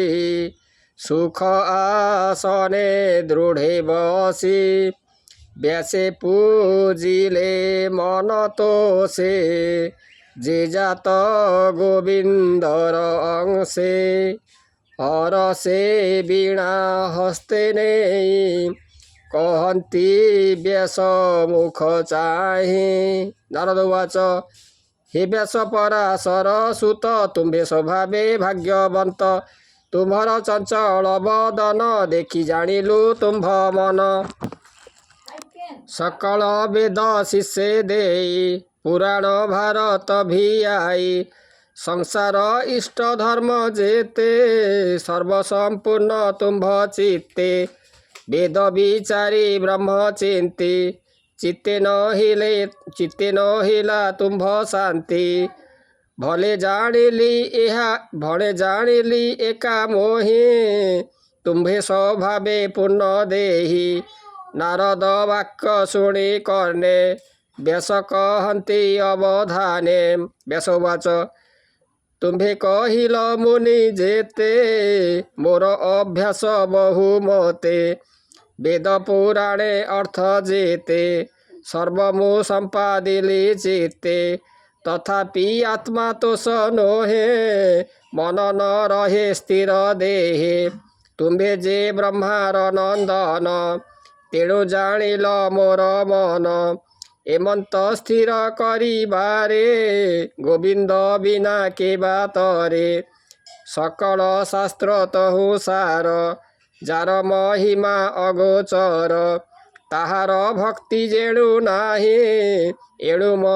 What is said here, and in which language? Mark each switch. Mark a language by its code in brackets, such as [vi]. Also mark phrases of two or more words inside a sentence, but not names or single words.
[or] ସୁଖ ଆସନେ ଦୃଢ଼େ ବସି ବ୍ୟାସେ ପୂଜିଲେ ମନ ତୋଷେ ଯେ ଜାତ ଗୋବିନ୍ଦର ଅଂଶେ ହର ସେ ବୀଣା ହସ୍ତେ ନହିଁ କହତି ବ୍ୟାସ ମୁଖ ଚାହେ। [sa] नारद उवाच [or] ହେ ବ୍ୟାସ ପରାଶର ସୁତ ତୁମ୍ଭେ ସ୍ୱଭାବେ ଭାଗ୍ୟବନ୍ତ ତୁମ୍ହାର ଚଞ୍ଚଳ ବଦନ ଦେଖି ଜାଣିଲୁ ତୁମ୍ଭ ମନ ସକଳ ବେଦ ଶିଷ୍ୟ ଦେ ପୁରାଣ ଭାରତ ଭି ଆଇ ସଂସାର ଇଷ୍ଟ ଧର୍ମ ଯେତେ ସର୍ବସମ୍ପୂର୍ଣ୍ଣ ତୁମ୍ଭ ଚିତ୍ତେ ବେଦ ବିଚାରି ବ୍ରହ୍ମ ଚିନ୍ତି ଚିତ୍ତେ ନ ହିଲା ତୁମ୍ଭ ଶାନ୍ତି ଭଲେ ଜାଣିଲି ଏକା ମୋହି ତୁମ୍ଭେ ସ୍ୱଭାବେ ପୂର୍ଣ୍ଣ ଦେହୀ ନାରଦ ବାକ୍ୟ ଶୁଣି କର୍ଣ୍ଣେ ବ୍ୟାସ କହତି ଅବଧାନେ। [sa] व्यास उवाच [or] ତୁମ୍ଭେ କହିଲ ମୁନି ଯେତେ ମୋର ଅଭ୍ୟାସ ବହୁମତେ ବେଦ ପୁରାଣେ ଅର୍ଥ ଯେତେ ସର୍ବମୁ ସମ୍ପାଦିଲି ଚିତ୍ତେ ତଥାପି ଆତ୍ମା ତୋଷ ନୋହେ ମନ ନ ରହେ ସ୍ଥିର ଦେହେ ତୁମ୍ଭେ ଯେ ବ୍ରହ୍ମାର ନନ୍ଦନ ତେଣୁ ଜାଣିଲ ମୋର ମନ ଏମନ୍ତ ସ୍ଥିର କରିବାରେ ଗୋବିନ୍ଦ ବିନା କେ ବାତରେ ସକଳ ଶାସ୍ତ୍ର ତହୁ ସାର ଯାର ମହିମା ଅଗୋଚର ତାହାର ଭକ୍ତି ଯେଣୁ ନାହି ଏଣୁ ମୋ